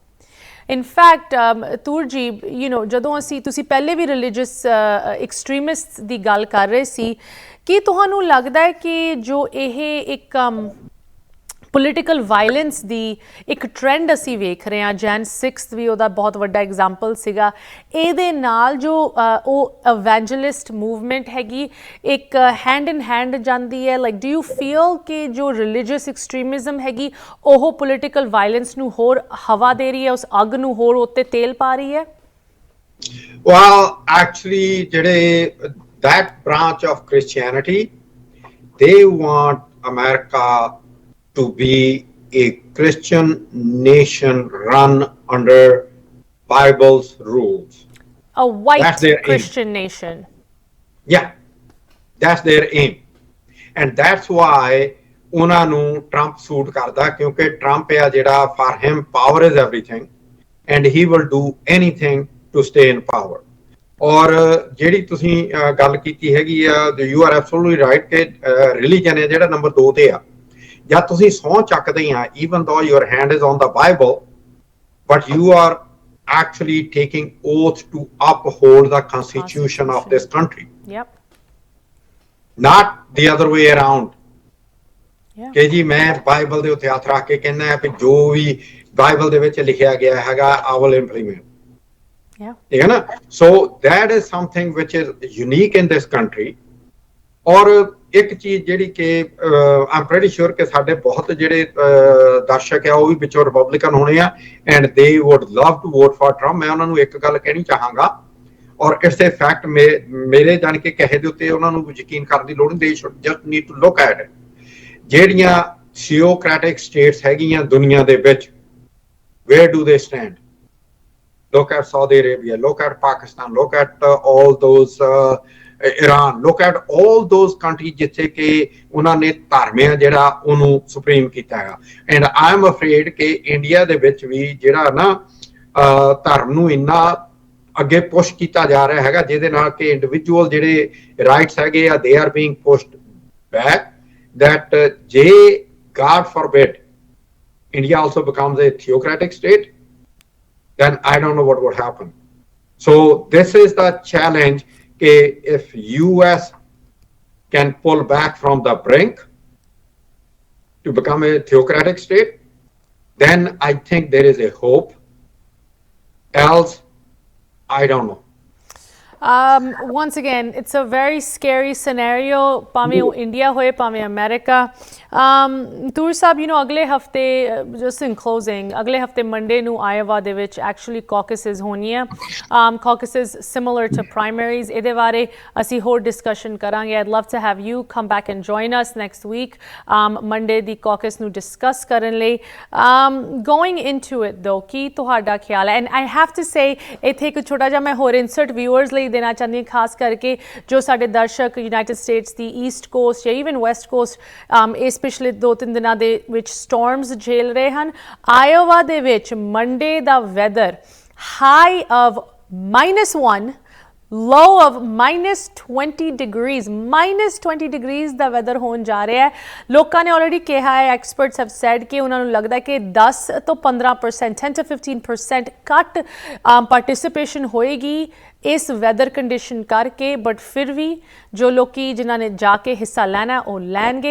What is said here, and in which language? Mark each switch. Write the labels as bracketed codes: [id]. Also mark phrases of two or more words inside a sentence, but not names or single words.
[en] in fact [pa] ਤੂਰ ਜੀ ਜਦੋਂ ਤੁਸੀਂ ਪਹਿਲੇ ਵੀ [en] religious extremist [pa] ਦੀ ਗੱਲ ਕਰ ਰਹੇ ਸੀ, ਕੀ ਤੁਹਾਨੂੰ ਲੱਗਦਾ ਹੈ ਕਿ ਜੋ ਇਹ ਇੱਕ [en] political violence [pa] ਦੀ ਇੱਕ ਟ੍ਰੈਂਡ ਅਸੀਂ ਵੇਖ ਰਹੇ ਹਾਂ, ਜੈਨ 6 ਵੀ ਉਹਦਾ ਬਹੁਤ ਵੱਡਾ ਐਗਜ਼ਾਮਪਲ ਸੀਗਾ, ਇਹਦੇ ਨਾਲ ਜੋ ਉਹ [en] evangelist movement [pa] ਹੈਗੀ ਇੱਕ [en] hand in hand [pa] ਜਾਂਦੀ ਹੈ? [en] like do you feel [pa] ਕਿ ਜੋ [en] religious extremism [pa] ਹੈਗੀ ਉਹ [en] political violence [pa] ਨੂੰ ਹੋਰ ਹਵਾ ਦੇ ਰਹੀ ਹੈ, ਉਸ ਅੱਗ ਨੂੰ ਹੋਰ ਉੱਤੇ ਤੇਲ ਪਾ ਰਹੀ ਹੈ? [en] Well, actually ਜਿਹੜੇ that branch of Christianity, they want America to be a Christian nation run under Bible's rules. A white Christian nation. Yeah, that's their aim. And that's why [pa] ਉਹਨਾਂ ਨੂੰ Trump suit ਕਰਦਾ, ਕਿਉਂਕਿ Trump ਆ ਜਿਹੜਾ, [en] for him power is everything and he will do anything to stay in power. [pa] ਔਰ ਜਿਹੜੀ ਤੁਸੀਂ ਗੱਲ ਕੀਤੀ ਹੈਗੀ ਆ, [en] you are absolutely right [pa] ਕਿ religion ਹੈ ਜਿਹੜਾ ਨੰਬਰ 2 ਤੇ ਆ। ਜਦ ਤੁਸੀਂ ਸਹੁੰ ਚੱਕਦੇ ਆ, [en] even though your hand is on the Bible, but you are actually taking oath to uphold the constitution of this country. Yep. Not the other way around. [pa] ਕਿ ਜੀ ਮੈਂ ਬਾਈਬਲ ਦੇ ਉੱਤੇ ਹੱਥ ਰੱਖ ਕੇ ਕਹਿੰਦਾ ਹੈ ਕਿ ਜੋ ਵੀ ਬਾਈਬਲ ਦੇ ਵਿੱਚ ਲਿਖਿਆ ਗਿਆ ਹੈਗਾ [en] I will implement. [pa] ਠੀਕ ਹੈ ਨਾ? [en] So that is something which is unique in this country. [pa] ਔਰ ਇੱਕ ਚੀਜ਼ ਜਿਹੜੀ ਕਿ [en] I'm pretty sure [pa] ਕਿ ਸਾਡੇ ਬਹੁਤ ਜਿਹੜੇ ਦਰਸ਼ਕ ਆ ਉਹ ਵੀ ਵਿੱਚੋਂ ਰਿਪਬਲਿਕਨ ਹੋਣੇ ਆ [en] and they would love to vote for Trump. [pa] ਮੈਂ ਉਹਨਾਂ ਨੂੰ ਇੱਕ ਗੱਲ ਕਹਿਣੀ ਚਾਹਾਂਗਾ, ਔਰ [en] it's a fact, [pa] ਮੇਰੇ ਜਾਣ ਕੇ ਕਹੇ ਦੇ ਉੱਤੇ ਉਹਨਾਂ ਨੂੰ ਯਕੀਨ ਕਰਨ ਦੀ ਲੋੜ ਨਹੀਂ। [en] they should just need to look at it. [pa] ਜਿਹੜੀਆਂ [en] theocratic states [pa] ਹੈਗੀਆਂ ਦੁਨੀਆ ਦੇ ਵਿੱਚ, [en] where do they stand? Look at Saudi Arabia, look at Pakistan, look at all those Iran, look at all those countries [pa] ਜਿੱਥੇ ਕਿ ਉਹਨਾਂ ਨੇ ਧਰਮ ਆ ਜਿਹੜਾ ਉਹਨੂੰ ਸੁਪਰੀਮ ਕੀਤਾ ਹੈਗਾ। [en] and I am afraid [pa] ਕਿ ਇੰਡੀਆ ਦੇ ਵਿੱਚ ਵੀ ਜਿਹੜਾ ਨਾ ਧਰਮ ਨੂੰ ਇੰਨਾ ਅੱਗੇ ਪੁਸ਼ ਕੀਤਾ ਜਾ ਰਿਹਾ ਹੈਗਾ, ਜਿਹਦੇ ਨਾਲ ਕਿ ਇੰਡੀਵਿਜੂਅਲ ਜਿਹੜੇ ਰਾਈਟਸ ਹੈਗੇ ਆ [en] they are being pushed back that God forbid, India also becomes a theocratic state, then I don't know what would happen. So this is the challenge. If US can pull back from the brink to become a theocratic state, then I think there is a hope. Else, I don't know. Once again, it's a very scary scenario. [pa] ਭਾਵੇਂ ਉਹ ਇੰਡੀਆ ਹੋਏ ਭਾਵੇਂ ਅਮਰੀਕਾ। ਤੂਰ ਸਾਹਿਬ, [en] you know, [pa] ਅਗਲੇ ਹਫਤੇ, [en] just in closing, [pa] ਅਗਲੇ ਹਫਤੇ ਮੰਡੇ ਨੂੰ ਆਇਓਵਾ ਦੇ ਵਿੱਚ [en] actually caucuses [pa] ਹੋਣੀਆਂ। [en] Caucuses similar to primaries, [pa] ਇਹਦੇ ਬਾਰੇ ਅਸੀਂ ਹੋਰ discussion ਕਰਾਂਗੇ। [en] I'd love to have you come back and join us next week, Monday [pa] ਦੀ caucus ਨੂੰ discuss ਕਰਨ ਲਈ। [en] Going into it though, [pa] ਕੀ ਤੁਹਾਡਾ ਖਿਆਲ ਹੈ? [en] And I have to say, [pa] ਇੱਥੇ ਇੱਕ ਛੋਟਾ ਜਿਹਾ ਮੈਂ ਹੋਰ [en] insert viewers [pa] ਲਈ ਦੇਣਾ ਚਾਹੁੰਦੀ ਹਾਂ, ਖਾਸ ਕਰਕੇ ਜੋ ਸਾਡੇ ਦਰਸ਼ਕ ਯੂਨਾਈਟਿਡ ਸਟੇਟਸ ਦੀ ਈਸਟ ਕੋਸਟ ਜਾਂ ਈਵਨ ਵੈਸਟ ਕੋਸਟ ਇਸ ਪਿਛਲੇ 2-3 ਦਿਨਾਂ ਦੇ ਵਿੱਚ ਸਟੋਰਮਸ ਝੇਲ ਰਹੇ ਹਨ। ਆਇਓਵਾ ਦੇ ਵਿੱਚ ਮੰਡੇ ਦਾ [en] weather high of [pa] -1, [en] low of -20 degrees, -20 degrees [pa] ਦਾ ਵੈਦਰ ਹੋਣ ਜਾ ਰਿਹਾ ਹੈ। ਲੋਕਾਂ ਨੇ ਆਲਰੇਡੀ ਕਿਹਾ ਹੈ, [en] experts have said [pa] ਕਿ ਉਹਨਾਂ ਨੂੰ ਲੱਗਦਾ ਕਿ 10 ਤੋਂ 15%, 10 to 15% ਘੱਟ ਪਾਰਟਿਸਿਪੇਸ਼ਨ ਹੋਏਗੀ ਇਸ [en] weather condition [pa] ਕਰਕੇ। ਬਟ ਫਿਰ ਵੀ ਜੋ ਲੋਕੀ ਜਿਨ੍ਹਾਂ ਨੇ ਜਾ ਕੇ ਹਿੱਸਾ ਲੈਣਾ ਉਹ ਲੈਣਗੇ।